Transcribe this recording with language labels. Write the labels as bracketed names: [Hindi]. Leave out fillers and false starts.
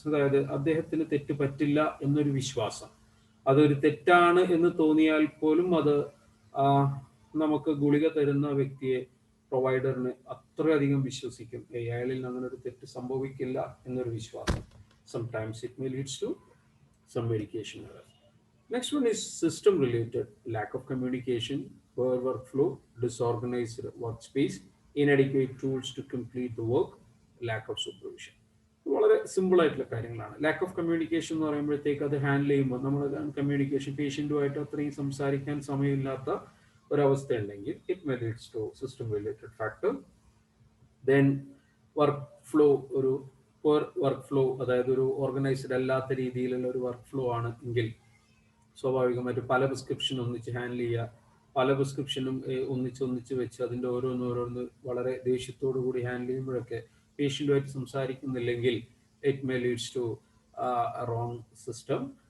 [Malayalam] അതായത് അദ്ദേഹത്തിന് തെറ്റ് പറ്റില്ല എന്നൊരു വിശ്വാസം, അതൊരു തെറ്റാണ് എന്ന് തോന്നിയാൽ പോലും അത് നമുക്ക് ഗുളിക തരുന്ന വ്യക്തിയെ, പ്രൊവൈഡറിന് അത്രയധികം വിശ്വസിക്കും, അയാളിൽ അങ്ങനെ ഒരു തെറ്റ് സംഭവിക്കില്ല എന്നൊരു വിശ്വാസം. [English] Sometimes it may leads to some medication error. Next one is system related. Lack of communication, poor workflow, disorganized workspace, inadequate tools to complete the work, lack of supervision. [Malayalam] വളരെ സിമ്പിൾ ആയിട്ടുള്ള കാര്യങ്ങളാണ്. ലാക്ക് ഓഫ് കമ്മ്യൂണിക്കേഷൻ എന്ന് പറയുമ്പോഴത്തേക്ക് അത് handle ചെയ്യുമ്പോൾ നമ്മൾ communication, പേഷ്യൻറ്റുമായിട്ട് അത്രയും സംസാരിക്കാൻ സമയമില്ലാത്ത ഒരവസ്ഥ ഉണ്ടെങ്കിൽ [English] It may leads to system related factor. [Malayalam] Then work flow, ഒരു പുവർ വർക്ക് ഫ്ലോ, അതായത് ഒരു ഓർഗനൈസ്ഡ് അല്ലാത്ത രീതിയിലുള്ള ഒരു വർക്ക് ഫ്ലോ ആണ് എങ്കിൽ സ്വാഭാവികമായിട്ട് പല പ്രിസ്ക്രിപ്ഷൻ ഒന്നിച്ച് ഹാൻഡിൽ ചെയ്യുക, പല പ്രിസ്ക്രിപ്ഷനും ഒന്നിച്ച് വെച്ച് അതിൻ്റെ ഓരോന്ന് വളരെ ദേഷ്യത്തോടു കൂടി handle ചെയ്യുമ്പോഴൊക്കെ പേഷ്യൻറ്റുമായിട്ട് സംസാരിക്കുന്നില്ലെങ്കിൽ [English] It may leads to wrong system.